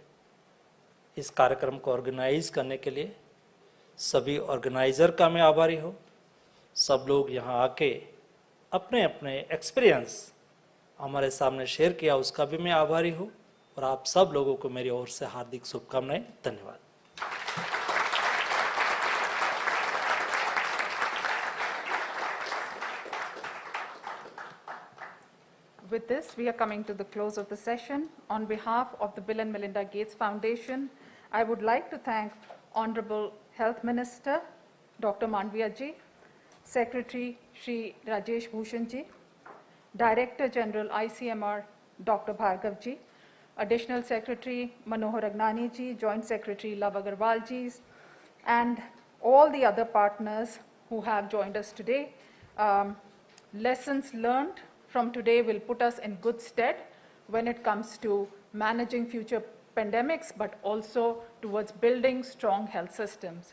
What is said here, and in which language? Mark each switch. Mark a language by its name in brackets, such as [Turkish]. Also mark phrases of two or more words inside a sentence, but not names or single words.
[Hindi] इस कार्यक्रम को ऑर्गेनाइज करने के लिए सभी ऑर्गेनाइजर का मैं आभारी हूँ। सब लोग यहाँ आके अपने अपने एक्सपीरियंस हमारे सामने शेयर किया, उसका भी मैं आभारी हूँ। और आप सब लोगों को मेरी ओर से हार्दिक शुभकामनाएं। धन्यवाद। [English] With this, we are coming to the close of the session. On behalf of the Bill and Melinda Gates Foundation, I would like to thank Honorable Health Minister, Dr. Mandaviya ji, Secretary Shri Rajesh Bhushan ji, Director General ICMR, Dr. Bhargav ji, Additional Secretary Manohar Agnani ji, Joint Secretary Love Agarwal ji, and all the other partners who have joined us today. Lessons learned from today will put us in good stead when it comes to managing future pandemics, but also towards building strong health systems.